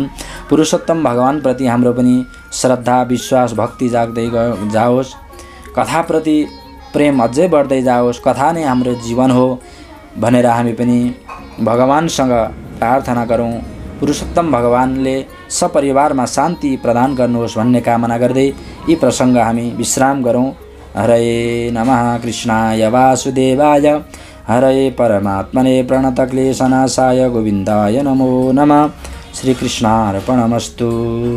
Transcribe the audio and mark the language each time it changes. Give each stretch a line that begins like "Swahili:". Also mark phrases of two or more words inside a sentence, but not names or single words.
Nepali: पुरुषोत्तम भगवानप्रति हाम्रो पनि श्रद्धा, विश्वास, भक्ति जाग्दै जाओस्, कथाप्रति प्रेम अझै बढ्दै जाओस्, कथा नै हाम्रो जीवन हो भनेर हामी पनि भगवानसँग प्रार्थना गरौँ। पुरुषोत्तम भगवानले सपरिवारमा शान्ति प्रदान गर्नुहोस् भन्ने कामना गर्दै यी प्रसङ्ग हामी विश्राम गरौँ।
Sanskrit: हरे नमः। कृष्णाय वासुदेवाय हरये परमात्मने प्रणतक्लेशनाशाय गोविन्दाय नमो नमः। श्रीकृष्णार्पणमस्तु।